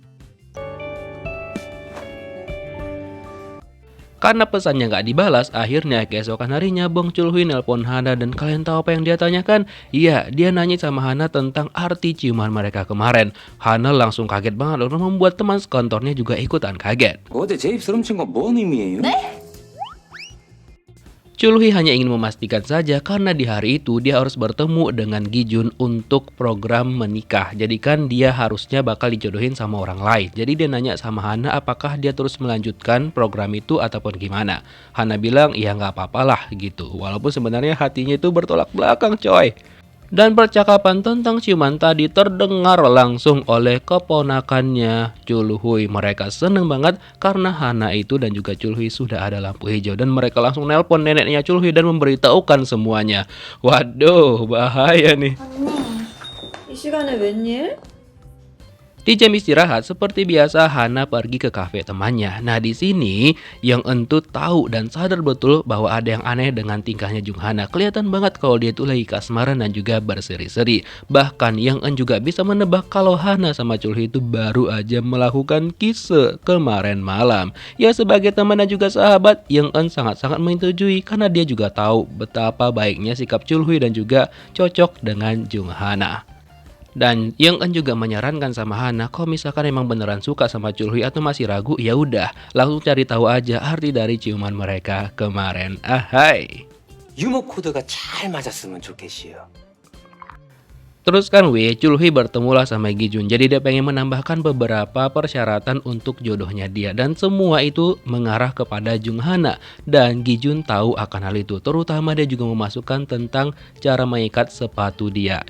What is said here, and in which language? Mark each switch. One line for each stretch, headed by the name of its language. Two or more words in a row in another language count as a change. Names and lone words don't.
Indonesian: Karena pesannya nggak dibalas, akhirnya keesokan harinya Bong Chul Hui nelpon Hana dan kalian tahu apa yang dia tanyakan? Iya, dia nanya sama Hana tentang arti ciuman mereka kemarin. Hana langsung kaget banget lalu membuat teman sekantornya juga ikutan kaget.
Korean: 어제 제 입술 훔친 건 뭔 의미예요? 네?
Indonesian: Chul Hui hanya ingin memastikan saja karena di hari itu dia harus bertemu dengan Gi Jun untuk program menikah. Jadi kan dia harusnya bakal dijodohin sama orang lain. Jadi dia nanya sama Hana apakah dia terus melanjutkan program itu ataupun gimana. Hana bilang ya nggak apa-apalah gitu. Walaupun sebenarnya hatinya itu bertolak belakang coy. Dan percakapan tentang ciuman tadi terdengar langsung oleh keponakannya Chul Hui. Mereka seneng banget karena Hana itu dan juga Chul Hui sudah ada lampu hijau. Dan mereka langsung nelpon neneknya Chul Hui dan memberitahukan semuanya. Waduh, bahaya nih.
Korean: 이 시간에 웬일?
Indonesian: Di jam istirahat seperti biasa Hana pergi ke kafe temannya. Nah di sini Yang Eun tahu dan sadar betul bahwa ada yang aneh dengan tingkahnya Jung Hana. Kelihatan banget kalau dia tuh lagi kasmaran dan juga berseri-seri. Bahkan Yang Eun juga bisa menebak kalau Hana sama Chul Hui itu baru aja melakukan kisse kemarin malam. Ya sebagai teman dan juga sahabat, Yang Eun sangat-sangat menyetujui karena dia juga tahu betapa baiknya sikap Chul Hui dan juga cocok dengan Jung Hana. Dan Yang Eun juga menyarankan sama Hana kalau misalkan emang beneran suka sama Chul Hui atau masih ragu, ya udah langsung cari tahu aja arti dari ciuman mereka kemarin. Ahai.
Korean: 유머 코드가 잘 맞았으면 좋겠어요.
Indonesian: Terus kan Chul Hui bertemulah sama Gi Jun. Jadi dia pengen menambahkan beberapa persyaratan untuk jodohnya dia. Dan semua itu mengarah kepada Jung Hana. Dan Gi Jun tahu akan hal itu. Terutama dia juga memasukkan tentang cara mengikat sepatu dia.